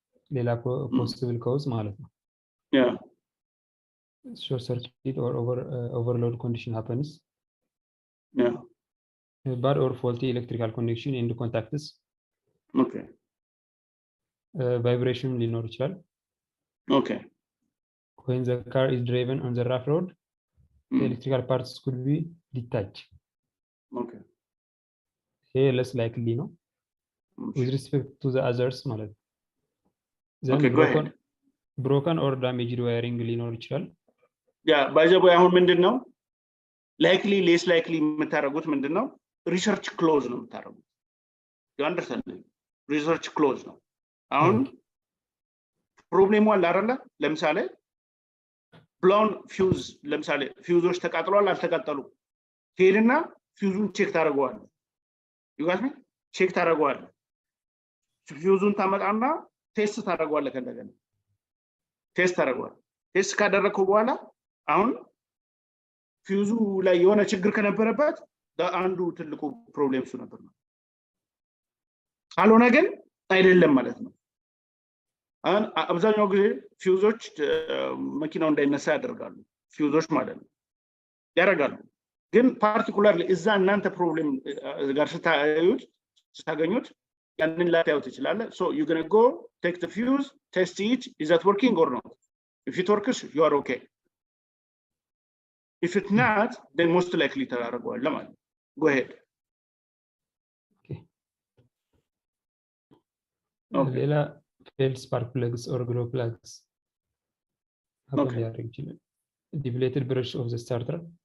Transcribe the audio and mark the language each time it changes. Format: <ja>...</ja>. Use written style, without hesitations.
<am>ሌላ</am> <en>possible cause</en> <am>ማለት ነው።</am> <en>Yeah. Short circuit or overload condition happens. Yeah. Bad or faulty electrical connection in the contacts. Okay.</en> <am>Vibration ሊኖር ይችላል።</am> <en>Okay. When the car is driven on the rough road, the Mm. electrical parts could be detached. Okay. Here less likely</en> <am>ነው</am> <en>with respect to the others</en> <am>ማለት ነው።</am> <en>Then Okay, go ahead. broken or damaged wiring</en> <am>ሊኖር ይችላል።</am> <en>Yeah, by the way,</en> <am>አሁን ምንድነው</am> <en>likely less likely</en> <am>የምታደርጉት ምንድነው</am> <en>research close</en> <am>ነው የምታደርጉት።</am> <en>you understand? research close</en> <am>ነው። አሁን ፕሮብሌሙ አለ አይደለ? ለምሳሌ ብሎን ፊውዝ ለምሳሌ ፊውዞች ተቃጥሏል አልተቃጠሉ ሄድና ፊውዙን ቼክ ታደርገዋለህ።</am> <en>you got me?</en> <am>ቼክ ታደርገዋለህ። ፊውዙን ታመጣና ቴስት ታደርገዋለህ። ከእንደገና ቴስት ታደርገዋለህ። ቴስት ካደረግከው በኋላ አሁን ፊውዙ ላይ የሆነ ችግር ከነበረበት አንዱ ትልቁ ፕሮብሌም እሱ ነበር ነው። ካልሆነ ግን አይደለም ማለት ነው። አሁን አብዛኛው ጊዜ ፊውዞች መኪናው እንዳይነሳ ያደርጋሉ። ፊውዞች ማለት ነው ያደርጋሉ። ግን ፓርቲኩላርሊ እዛ እናንተ ፕሮብሌም ጋር ስታገኙት ያንን ላታዩት ይችላል።</am> <en>so you going to go take the fuse, test it, is that working or not? If it works, you are okay. If it's not, then most likely</en> <am>ታደርገዋለህ ማለት ነው።</am> <en>go ahead. Okay.</en> <am>ሌላ</am> <en>failed spark plugs or glow plugs happen</en> <am>ሊያደርግ ይችላል።</am> <en>Depleted brush of the starter.</en>